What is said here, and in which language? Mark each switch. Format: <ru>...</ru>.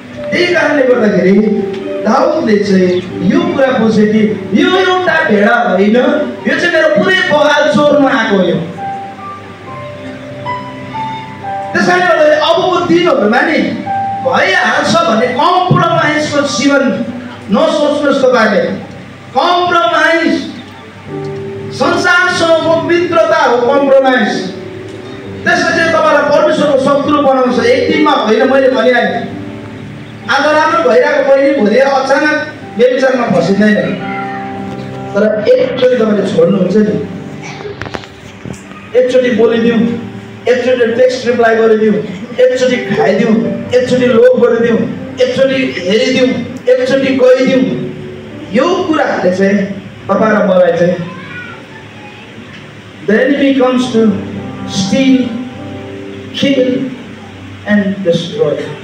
<ne>त्यही कारणले गर्दाखेरि दाउदले चाहिँ यो कुरा बुझे कि यो एउटा भेडा होइन, यो चाहिँ मेरो पुरै बगाल चोर्न आएको हो। त्यसैले गर्दाखेरि अबको दिनहरूमा नि भइहाल्छ भने कम्प्रोमाइजको जीवन नसोच्नुहोस् तपाईँले। कम्प्रोमाइज संसारसँगको मित्रता हो कम्प्रोमाइज। त्यसले चाहिँ तपाईँलाई परमेश्वरको शत्रु बनाउँछ। एक दिनमा होइन, मैले भनिहालेँ, आज राम्रो भइरहेको बहिनी भोलि अचानक व्यभिचारमा फसिँदैन। तर एकचोटि तपाईँले छोड्नुहुन्छ नि, एकचोटि बोलिदिउँ, एकचोटि टेक्स्ट रिप्लाई गरिदिउँ, एकचोटि खाइदिउँ, एकचोटि लोभ गरिदिउँ, एकचोटि हेरिदिउँ, एकचोटि गइदिउँ। यो कुराहरूले चाहिँ तपाईँ र मलाई चाहिँ</ne> <en>The enemy comes to steal, kill and destroy.</en>